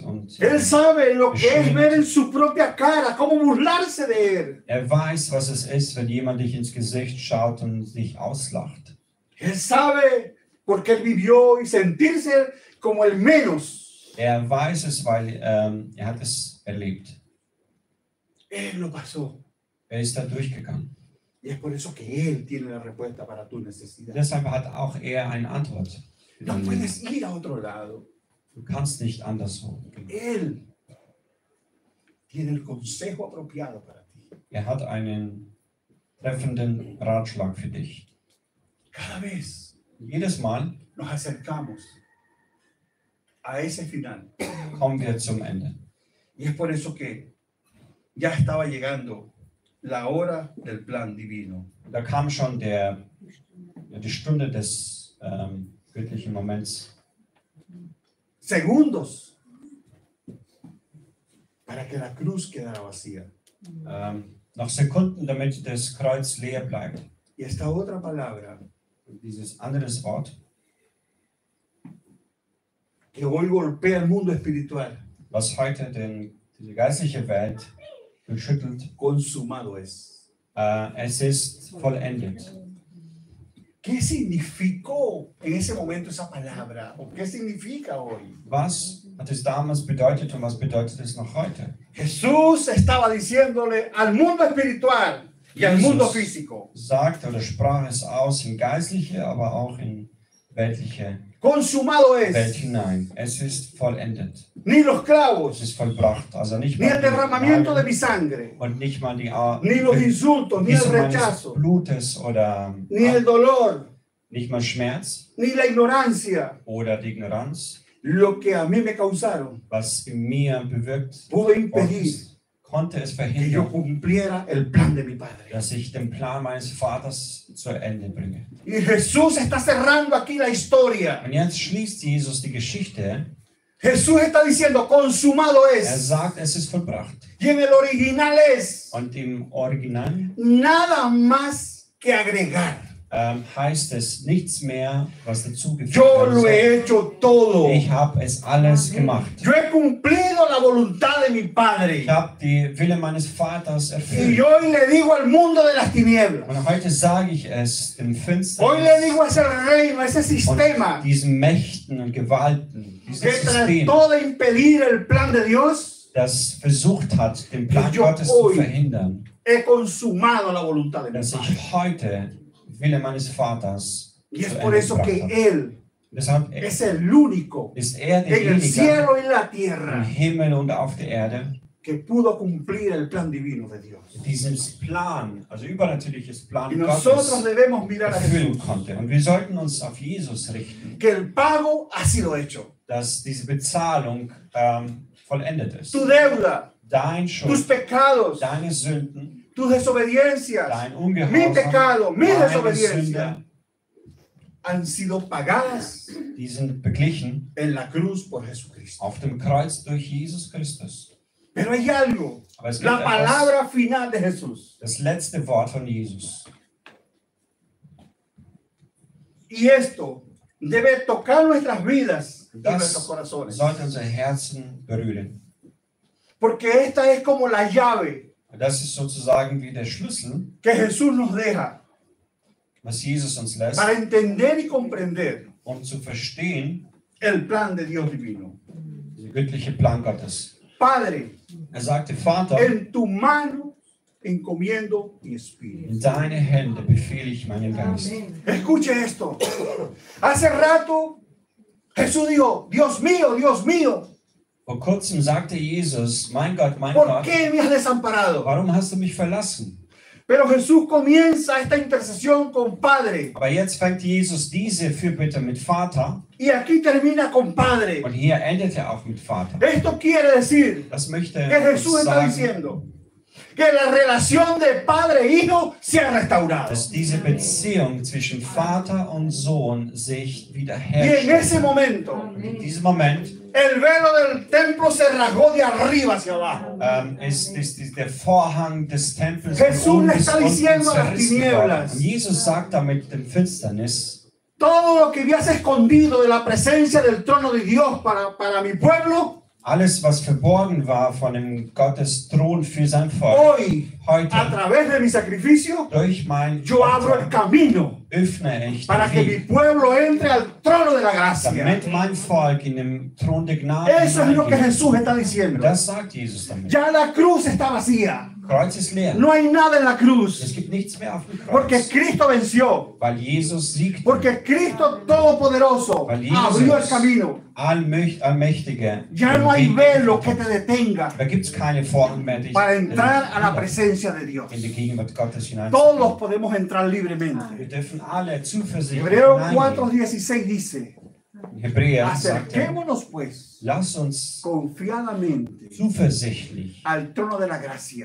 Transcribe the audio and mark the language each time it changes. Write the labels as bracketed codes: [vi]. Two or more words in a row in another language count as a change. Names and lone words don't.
[es] Él sabe lo que es ver en su propia cara, cómo burlarse de él. [de] er weiß, was es ist, wenn jemand dich ins Gesicht schaut und dich auslacht. [es] Él sabe porque él vivió y sentirse como el menos. [de] Er weiß es, weil er hat es erlebt. [es] Él lo pasó. [de] Er ist da durchgegangen. [es] Y es por eso que él tiene la respuesta para tu necesidad. [de] Deshalb hat auch er eine Antwort. für [es] No [de] dein Leben. [es] puedes ir a otro lado. [de] Du kannst nicht anderswo gehen. [es] Él tiene el consejo apropiado para ti. [de] Er hat einen treffenden Ratschlag für dich. [es] Cada vez [de] Jedes Mal [es] nos acercamos a ese final. [de] kommen wir zum Ende. [es] Y es por eso que ya estaba llegando la hora del plan divino. [de] Da kam schon die Stunde des göttlichen Moments. [es] Segundos para que la cruz quedara vacía. [de] Noch Sekunden, damit das Kreuz leer bleibt. [es] Y esta otra palabra [de] Und dieses andere Wort, [es] que hoy golpea el mundo espiritual, [de] was heute diese geistliche Welt geschüttelt, [es] consumado es. [de] es ist vollendet. [es] ¿Qué significó en ese momento esa palabra? ¿O qué significa hoy? [de] Was hat es damals bedeutet und was bedeutet es noch heute? [es] Jesús estaba diciéndole al mundo espiritual y al mundo [de] Jesus [es] físico, [de] sagte oder sprach es aus in geistliche, aber auch in weltliche [es] consumado [de] Welt [es] es. [de] hinein. Es ist vollendet. [es] Ni los [de] Es [es] clavos, [de] ist vollbracht. Also nicht [es] ni [de] mal [es] el [de] die [es] derramamiento de [de] Nageln [es] mi sangre, [de] und nicht mal die [es] ni los insultos, ni el [de] Vergießung meines [es] rechazo, [de] Blutes oder [es] ni el dolor, [de] nicht mal Schmerz [es] ni la ignorancia, [de] oder die Ignoranz, [es] lo que a mí me causaron, [de] was in mir bewirkt [es] pudo [de] worden [es] impedir [de] ist, konnte es [es] que yo [de] verhindern, [es] cumpliera el plan de mi Padre. [de] dass ich den Plan meines Vaters zu Ende bringe. [es] Y Jesús está cerrando aquí la historia. [de] Und jetzt schließt Jesus die Geschichte. [es] Jesús está diciendo, consumado [de] Er [es] es. [de] sagt, es ist vollbracht. [es] Y en el original es [de] Und im Original [es] nada más que agregar. [de] heißt es nichts mehr, was dazugefügt [es] Yo [de] werden [es] lo [de] soll. [es] he hecho todo. [de] Ich habe es alles gemacht. [es] Yo he cumplido la voluntad de mi Padre. [de] Ich habe die Wille meines Vaters [es] Y [de] erfüllt. [es] hoy le digo al mundo de las tinieblas. [de] Und heute sage ich es dem [es] Hoy le [de] Finsternis [es] digo a ese reino, a ese sistema [de] und diesen Mächten und Gewalten, [es] que [de] dieses System, [es] trató de impedir el plan de Dios. [de] das versucht hat, den Plan [es] Yo [de] Gottes zu [es] hoy- [de] verhindern, [es] He consumado la voluntad de mi [de] dass [es] Padre. [de] ich heute Wille meines Vaters [es] Y es [de] zu [es] por [de] Ende [es] eso [de] gebracht [es] que [de] habe. [es] Él [de] Deshalb [es] es el único [de] ist [es] en [de] er [es] el [de] derjenige [es] cielo y en la [de] im [es] tierra [de] Himmel und auf der Erde, [es] que pudo cumplir el plan divino de Dios. [de] dieses Plan, also übernatürliches [es] Y [de] Plan [es] nosotros [de] Gottes [es] debemos mirar a [de] erfüllen [es] Jesús, [de] konnte. Und wir sollten uns auf Jesus richten, [es] que el pago ha sido hecho. [de] dass diese Bezahlung vollendet ist. [es] Tu deuda, [de] Dein [es] tus [de] Schuld, [es] pecados, [de] deine Sünden, [es] tus desobediencias, [de] dein [es] mi [de] Ungehorsam, [es] pecado, mi [de] meine [es] desobediencia [de] Sünde, [es] han sido pagadas [de] die sind beglichen [es] en la cruz por Jesucristo. [de] auf dem Kreuz durch Jesus Christus. [es] Pero hay algo, [de] Aber es gibt [es] la [de] etwas, [es] palabra final de Jesús. [de] das letzte Wort von Jesus. [es] Y esto debe tocar nuestras vidas y [de] Das [es] nuestros corazones. [de] sollte unser Herzen berühren. [es] Porque esta es como la llave [de] Und das ist sozusagen wie der Schlüssel, [es] que Jesús nos deja [de] was Jesus uns lässt, [es] para entender y comprender [de] um zu verstehen, [es] el plan de Dios divino. [de] der göttliche Plan Gottes. [es] Padre, [de] Er sagte, Vater, [es] en tu mano encomiendo mi espíritu. [de] in deine Hände befehle ich meinen Geist. [es] Escuche esto. Hace rato Jesús dijo, Dios mío, [de] Vor kurzem sagte Jesus, mein [es] ¿por [de] Gott, [es] qué me has desamparado? [de] warum hast du mich verlassen? [es] Pero Jesús comienza esta intercesión con Padre. [de] Aber jetzt fängt Jesus diese Fürbitte mit Vater [es] Y aquí termina con Padre. [de] und hier endet er auch mit Vater. [es] Esto quiere decir [de] Das möchte [es] que Jesús [de] uns [es] está [de] sagen, [es] diciendo que la relación de padre e hijo se ha restaurado. [de] dass diese Beziehung zwischen Vater und Sohn sich [es] Y en ese [de] wiederherstellt. [es] momento, [de] In diesem Moment [es] el velo del templo se rasgó de arriba hacia abajo. [de] ist der Vorhang des Tempels [es] Jesús [de] von [es] le [de] oben bis [es] está [de] unten [es] diciendo a las [de] zerrissen [es] tinieblas. [de] worden. Und Jesus sagt damit dem Finsternis, [es] Todo lo que habías escondido de la presencia del trono de Dios para mi pueblo, [de] alles, was verborgen war von dem Gottes Thron für sein Volk, [es] hoy, [de] heute [es] a través de mi sacrificio, [de] durch mein [es] yo abro el [de] Opfer [es] camino [de] öffne ich [es] para [de] den [es] que mi [de] Weg, [es] pueblo entre al trono de la gracia. [de] damit mein Volk in den Thron der Gnade [es] Eso es lo que [de] hineingeht. [es] Jesús está diciendo. [de] Das sagt Jesus damit. [es] Ya la cruz está vacía. [de] Kreuz ist leer. [es] No hay nada en la [de] Es [es] cruz. [de] gibt nichts mehr auf dem [es] Porque [de] Kreuz, [es] Cristo venció. [de] weil Jesus siegt. [es] Porque Cristo Todopoderoso [de] Weil Jesus [es] abrió el camino. [de] Allmächtige. [es] Ya no hay velo que te detenga [de] Da gibt es keine Vorhang mehr, die [es] para entrar a la presencia de Dios. [de] in die Gegenwart Gottes hinein. [es] Todos podemos entrar libremente. [de] Wir dürfen alle zuversichtlich [es] Hebreo [de] hineingehen. [es] 4:16 dice, [de] In Hebräer sagt er, [es] acerquémonos pues [de] lass uns [es] confiadamente [de] zuversichtlich [es] al trono de la gracia